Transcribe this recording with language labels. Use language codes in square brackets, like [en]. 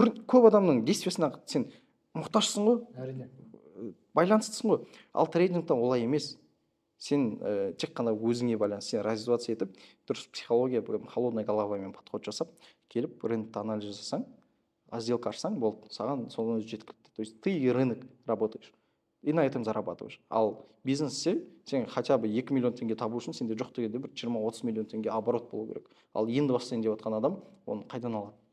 [kk] көп адамның действиясына сен мұқтажсың ғой, әрине байланыстысың ғой. Ал трейдингта олай емес. Сен тек қана өзіңе байланысты, сен развиваться етіп, дұрыс психология, холодной головамен подход жасап, келіп рынокты анализ жасасаң, сделка ашсаң, болды, саған соны өзі жеткілікті. [ru] То есть ты и рынок работаешь, и на этом зарабатываешь. [kk] Ал бизнесте сен [ru] хотя бы [kk] 2 миллион теңге табу үшін сенде жоқ дегенде бір 20-30 миллион теңге оборот болу керек. Ал енді бастайын деп отқан адам оны қайдан алады?